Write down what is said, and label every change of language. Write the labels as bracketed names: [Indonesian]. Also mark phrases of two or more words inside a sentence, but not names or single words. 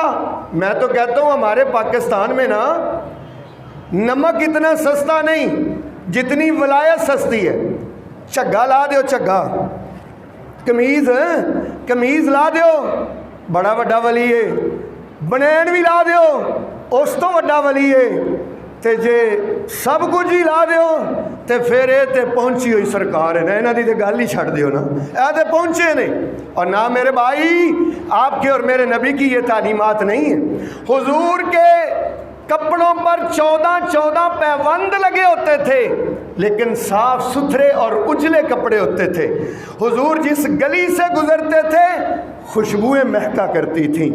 [Urdu] میں تو کہتا ہوں ہمارے پاکستان میں نا نمک اتنا سستا نہیں جتنی ولایت سستی ہے۔ [Punjabi] چگا لا دیو، چگا کمیز لا دیو، بڑا وڈا ولی ہے۔ بنین بھی لا دیو، اس تو وڈا ولی ہے۔ تے جے سب کچھ ہی لا دیو تے پھر اے تے پہنچی ہوئی سرکار ہے نا، انہاں دی تے گل ہی چھڑ دیو نا، اے تے پہنچے نے۔ [Urdu] اور نہ میرے بھائی، آپ کے اور میرے نبی کی یہ تعلیمات نہیں ہیں۔ حضور کے کپڑوں پر 14 پیوند لگے ہوتے تھے لیکن صاف ستھرے اور اجلے کپڑے ہوتے تھے۔ حضور جس گلی سے گزرتے تھے خوشبوئیں مہکا کرتی تھیں۔